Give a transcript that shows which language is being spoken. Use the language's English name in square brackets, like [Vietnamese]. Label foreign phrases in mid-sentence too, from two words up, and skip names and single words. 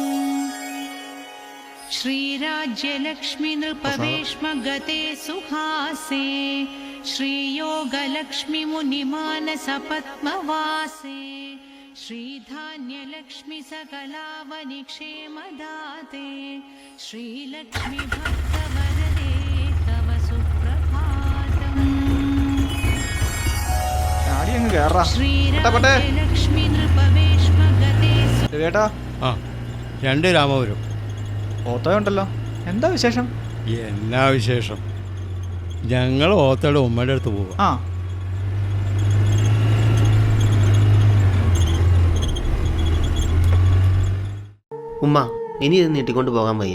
[Sanskrit] श्रीराज्यलक्ष्मी नृपवेश्मगते सुहासे श्रीयोगलक्ष्मी मुनिमानसपद्मवासे श्रीधान्यलक्ष्मी सकलावनिक्षेमदाते श्रीलक्ष्मी भक्तवरदे तव सुप्रभातम् श्रीराज्यलक्ष्मी नृपवेश्मगते [Malayalam] ചേട്ടാ ആ 2 രാമപുരം. ഓത്തോയുണ്ടല്ലോ, എന്താ വിശേഷം? എന്നാ വിശേഷം? ഞങ്ങൾ ഓത്തയുടെ ഉമ്മയുടെ അടുത്ത് പോവാം. ആ ഉമ്മ, ഇനി ഇത് നീട്ടിക്കൊണ്ട് പോകാൻ വയ്യ.